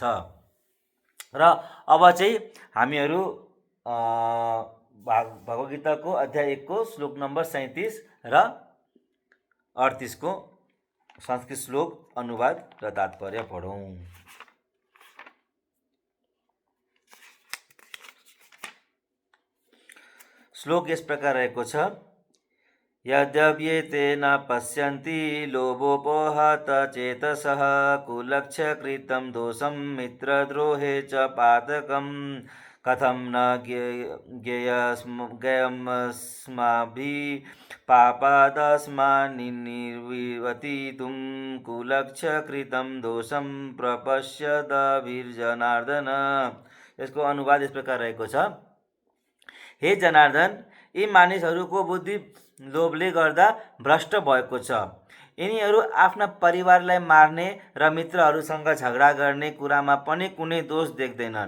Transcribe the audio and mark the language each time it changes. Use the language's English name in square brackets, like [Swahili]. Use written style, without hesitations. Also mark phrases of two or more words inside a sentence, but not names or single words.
[Nepali] र अब चाहिँ हामीहरू भगवद् गीताको अध्याय 1 को श्लोक नम्बर 37 र 38 को संस्कृत श्लोक अनुवाद र तात्पर्य पढौँ। श्लोक यस प्रकार रहेको छ। [Sanskrit] यद्यप्येते न पश्यन्ति लोभोपहत चेतसः कुलक्षकृतं दोषं मित्रद्रोहे च पातकं कथं न ज्ञेयमस्माभिः पापादस्मान्निर्वर्तितुं कुलक्षकृतं दोषं प्रपश्यद्भिर्जनार्दन। [Nepali] यसको अनुवाद यस प्रकार रहेको छ। हे जनार्दन, यी मानिसहरूको बुद्धि लोभले गर्दा भ्रष्ट भएको छ। यिनीहरू आफ्ना परिवारलाई मार्ने र मित्रहरूसँग झगडा गर्ने कुरामा पनि कुनै दोष देख्दैनन्।